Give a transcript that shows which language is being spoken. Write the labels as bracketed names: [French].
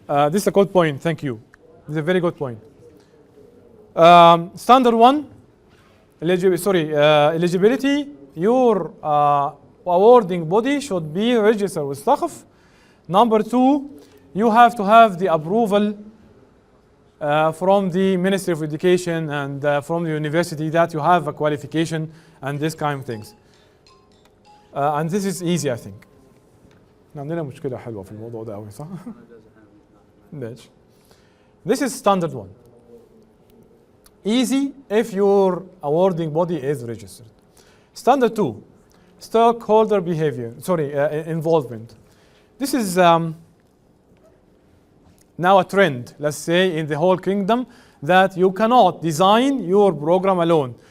[English] This is a good point, thank you. This is a very good point. Standard one, eligibility, your awarding body should be registered with SAQF. Number two, you have to have the approval from the Ministry of Education and from the university that you have a qualification and this kind of things. And this is easy, I think. [Arabic] عندنا مشكلة حلوة في الموضوع ده قوي صح؟ ليش؟ [English] This is standard one. Easy if your awarding body is registered. Standard two, stakeholder behavior, involvement. This is now a trend, let's say, in the whole kingdom, that you cannot design your program alone.